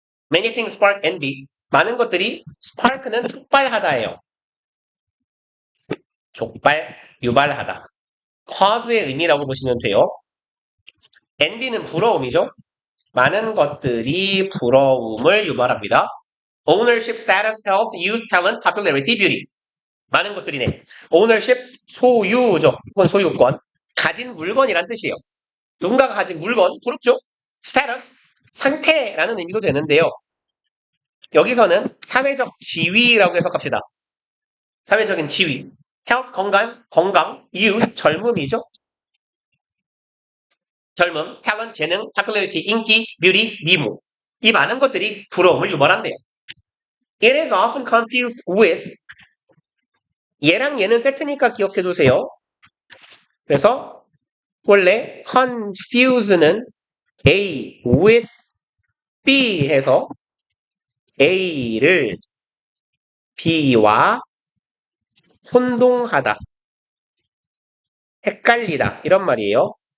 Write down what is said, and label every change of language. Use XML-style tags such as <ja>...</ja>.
<en>Many things spark envy.</en> <ko>많은 것들이 spark는 촉발하다예요. 촉발, 유발하다. cause의 의미라고 보시면 돼요. envy는 부러움이죠. 많은 것들이 부러움을 유발합니다.</ko> <en>Ownership, status, health, youth, talent, popularity, beauty.</en> <ko>많은 것들이네. Ownership, 소유죠. 혹은 소유권. 가진 물건이란 뜻이에요. 누군가가 가진 물건, 부럽죠? Status, 상태라는 의미도 되는데요. 여기서는 사회적 지위라고 해석합시다. 사회적인 지위. Health, 건강, youth, 젊음이죠. 젊음, talent, 재능, popularity, 인기, beauty, 미모. 이 많은 것들이 부러움을 유발한대요.</ko> <en>It is often confused with</en> <ko>얘랑 얘는 세트니까 기억해두세요. 그래서 원래 confuse는 A with B 해서 A를 B와 혼동하다, 헷갈리다 이런 말이에요.</ko>